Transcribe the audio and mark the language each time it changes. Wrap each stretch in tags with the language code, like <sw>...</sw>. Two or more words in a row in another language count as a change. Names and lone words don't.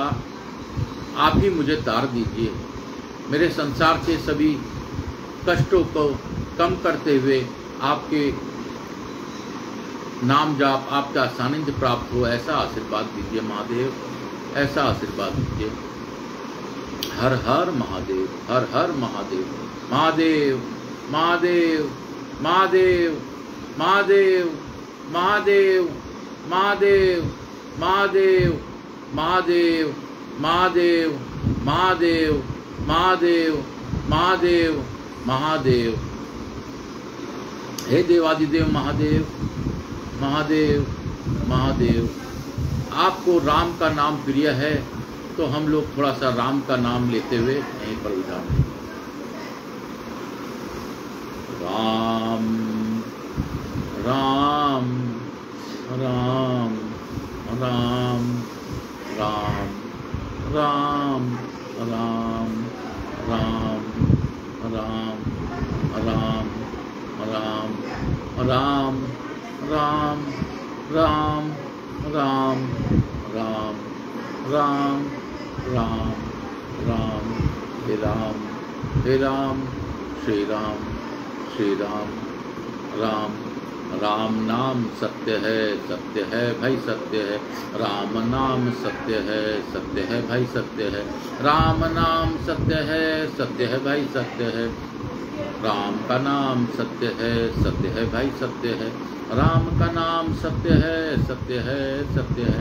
<hi>आप ही मुझे तार दीजिए। मेरे संसार के सभी कष्टों को कम करते हुए आपके नाम जाप, आपका सानिध्य प्राप्त हो, ऐसा आशीर्वाद दीजिए महादेव, ऐसा आशीर्वाद दीजिए। हर हर महादेव, हर हर महादेव। महादेव महादेव महादेव महादेव महादेव महादेव महादेव महादेव महादेव महादेव महादेव महादेव महादेव। हे देवादिदेव महादेव, महादेव महादेव। आपको राम का नाम प्रिय है तो हम लोग थोड़ा सा राम का नाम लेते हुए यहीं पर उठाएं। राम राम राम राम राम राम राम राम राम राम राम राम राम राम राम राम राम राम राम। हे राम, हे राम, श्री राम, श्री राम। राम राम नाम सत्य है भाई सत्य है। राम नाम सत्य है भाई सत्य है। राम नाम सत्य है भाई सत्य है। राम का नाम सत्य है भाई सत्य है। राम का नाम सत्य है।</hi>